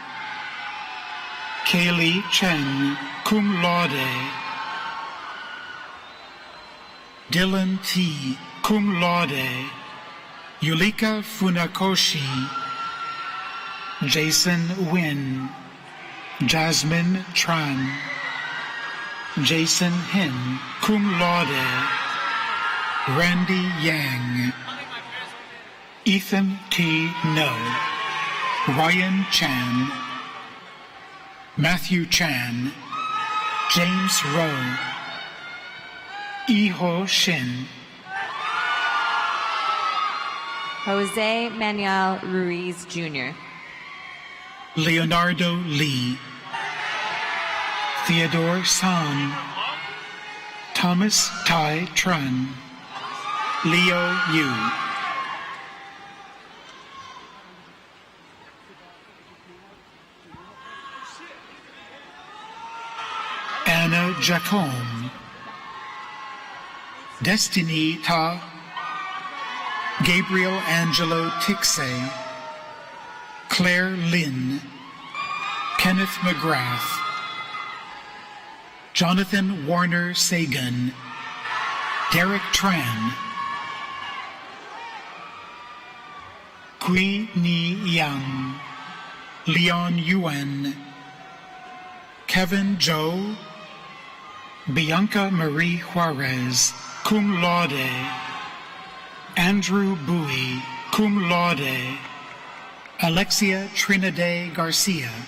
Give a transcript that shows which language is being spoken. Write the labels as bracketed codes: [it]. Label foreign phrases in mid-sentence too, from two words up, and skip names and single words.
[en] Kaylee Cheng, [la] cum laude, [en] Dylan T., [la] cum laude, [en] Yulika Funakoshi, Jason Wynn, Jasmine Tran, Jason Hin, [la] cum laude, [en] Randy Yang, Ethan T. No, Ryan Chan, Matthew Chan, James Rowe, Iho Shin, Jose Manuel Ruiz Jr., Leonardo Lee, Theodore San, Thomas Tai Tran, Leo Yu. Anna Jacome, Destiny Ta, Gabriel Angelo Tixay, Claire Lynn, Kenneth McGrath, Jonathan Warner Sagan, Derek Tran, Kui Ni Yang, Leon Yuen, Kevin Zhou, Bianca Marie Juarez, [la] cum laude, [en] Andrew Bowie, [la] cum laude, [en] Alexia Trinidad Garcia,